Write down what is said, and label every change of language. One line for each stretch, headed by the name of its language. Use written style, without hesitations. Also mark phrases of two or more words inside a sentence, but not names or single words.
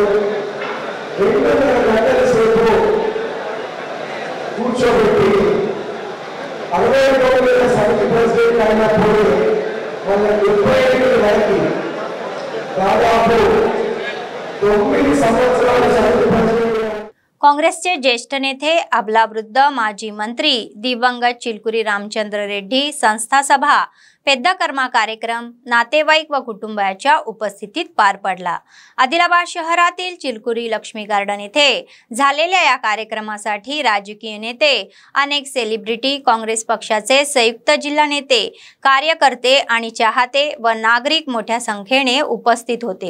Telugu: 2.5 గంటల సేపు కూర్చోబెట్టి 69 సమితి ప్రెసిడెంట్ అయినప్పుడు వాళ్ళ 75 వరకు దాదాపు 9 సంవత్సరాల సమితి ప్రెసిడెంట్.
Marathi: काँग्रेसचे ज्येष्ठ नेते अबलावृद्ध माजी मंत्री दिवंगत चिलकुरी रामचंद्र रेड्डी संस्था सभा
Telugu: పెద్ద కర్మ
Marathi: कार्यक्रम नातेवाईक व कुटुंबाच्या उपस्थितीत पार पडला. आदिलाबाद शहरातील चिलकुरी लक्ष्मी गार्डन येथे झालेल्या या कार्यक्रमासाठी राजकीय नेते, अनेक सेलिब्रिटी, काँग्रेस पक्षाचे संयुक्त जिल्हा नेते, कार्यकर्ते आणि चाहते व नागरिक मोठ्या संख्येने उपस्थित होते.